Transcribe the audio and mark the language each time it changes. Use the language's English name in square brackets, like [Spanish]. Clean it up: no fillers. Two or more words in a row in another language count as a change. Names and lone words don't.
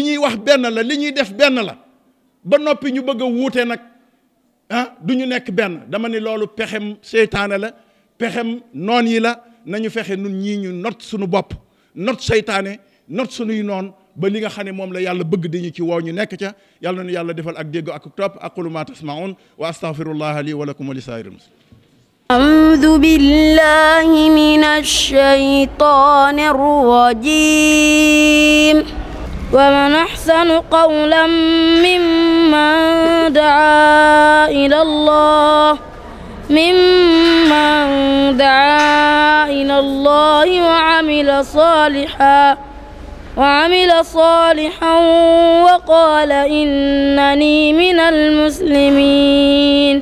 [Wolof] ñuy wax benn la li ñuy def benn la ba noppi ñu bëgg a wuute nag du ñu nekk benn dama ne loolu pexem seytaane la pexem noon yi la nañu fexe nun ñii ñu not suñu bopp not seytaane not suñuy noon ba li nga xam ne moom la yàlla bëgg dañu ci woo ñu nekk ca yàlla nañu yàlla defal ak dégg ak topp [Arabic] أقول ما تسمعون وأستغفر الله لي ولكم ولسائر المسلمين أعوذ بالله من الشيطان الرجيم ومن أحسن قولا ممن دعا إلى الله ممن من دعا إلى الله وعمل صالحا وقال إنني من المسلمين.